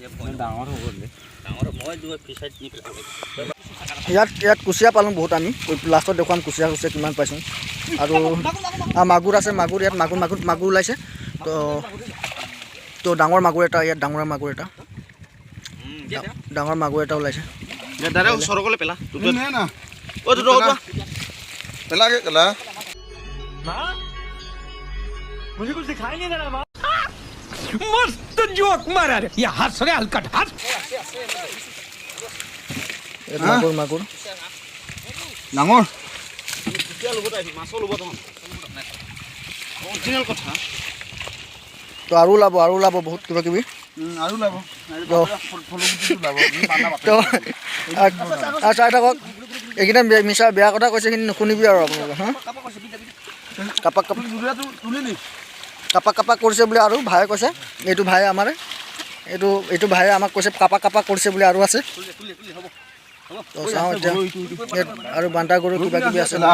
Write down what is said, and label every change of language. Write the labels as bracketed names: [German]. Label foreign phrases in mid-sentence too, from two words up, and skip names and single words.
[Assamese] ইয়াত কুচিয়া পালোঁ বহুত আমি লাষ্টত দেখুৱাম কুচিয়া কিমান পাইছোঁ আৰু মাগুৰ আছে মাগুৰ ইয়াত মাগুৰ ওলাইছে তো ডাঙৰ মাগুৰ এটা ইয়াত ডাঙৰ মাগুৰ এটা ওলাইছে [Hindi] मस्त जोक मारा रे ये हंस रे हलकट हंस [Assamese] মাগুৰ ডাঙৰ তো আৰু ওলাব বহুত কিবা কিবি আৰু লাভ তো চাই থাকক এইকেইটা মিছা বেয়া কথা কৈছে কিন্তু নুশুনিবি আৰু আপোনালোকে হা কাপাক কৰিছে বুলি আৰু ভায়ে কৈছে এইটো ভায়ে আমাৰে এইটো ভায়ে আমাক কৈছে কাপাক কৰিছে বুলি আৰু আছে তো চাওঁ এতিয়া ইয়াত আৰু বান্তা গৰু কিবা কিবি আছে